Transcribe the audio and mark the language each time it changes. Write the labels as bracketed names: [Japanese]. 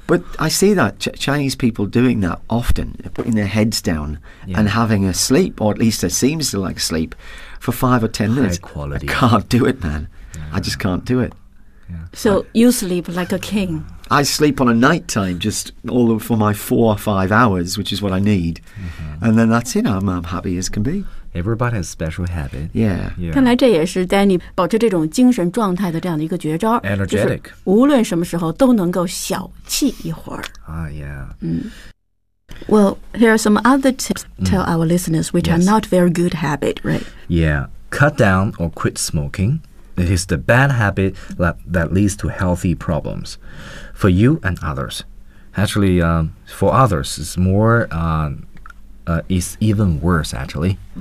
[English] But I see that Chinese people doing that often, putting their heads down and having a sleep, or at least it seems to like sleep, for 5 or 10 minutes. High quality. I can't do it, man. Yeah. I just can't do it. Yeah. So you sleep like a king. I sleep on a night time just all for my 4 or 5 hours, which is what I need.、Mm-hmm. And then that's it. I'm happy as can be. Everybody has special habit. Yeah. [Chinese] 看来这也是 Danny 保持这种精神状态的这样的一个绝招。 [English] Energetic. [Chinese] 就是无论什么时候都能够小憩一会儿。 [English] Yeah. Well, here are some other tips tell our listeners which are not very good habit, right? Yeah. Cut down or quit smoking. It is the bad habit that leads to healthy problems for you and others. Actually, for others, it's more... it's even worse, actually.